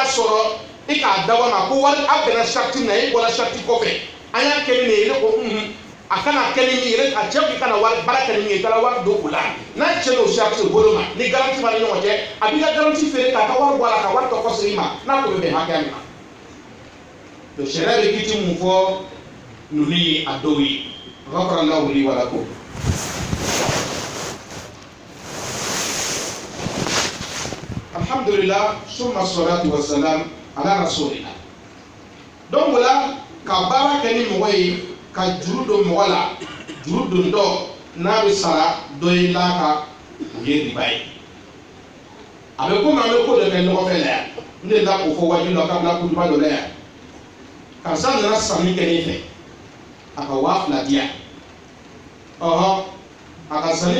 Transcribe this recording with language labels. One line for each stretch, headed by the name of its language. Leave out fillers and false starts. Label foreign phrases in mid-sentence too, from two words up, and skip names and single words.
Bambara: sɔrɔ e k'a dabɔ ma ko wari a bɛnna sariti na e bɔra sariti kɔfɛ an y'a kɛ ni nin ye ne ko a kana kɛ ni min ye a cɛ k'i kana wari baara kɛ ni min ye i taara wari don o la n'a cɛ n'o sariti bolo ma ni garanti b'a ni ɲɔgɔn cɛ a b'i ka garanti feere k'a ka wari bɔ a la ka wari tɔ kɔsegin ma n'a ko bɛ bɛn hakɛya min ma donc sariya bɛ kiti mun fɔ ninnu ye a dɔw ye
Arabic: غفر الله لي ولكم. الحمد لله ثم الصلاة والسلام على رسول الله
Bambara: donc wala ka baara kɛ ni mɔgɔ ye ka juru don mɔgɔ la juru don dɔ n'a bɛ sara dɔ ye la ka o ye riba ye a bɛ komi an bɛ ko dɔ kɛ ɲɔgɔn fɛ la yan n de la k'o fɔ wajibi la k'a bila kutuba dɔ la yan karisa nana sanni kɛ ne fɛ a ka 2000 di yan ɔhɔn a ka sanni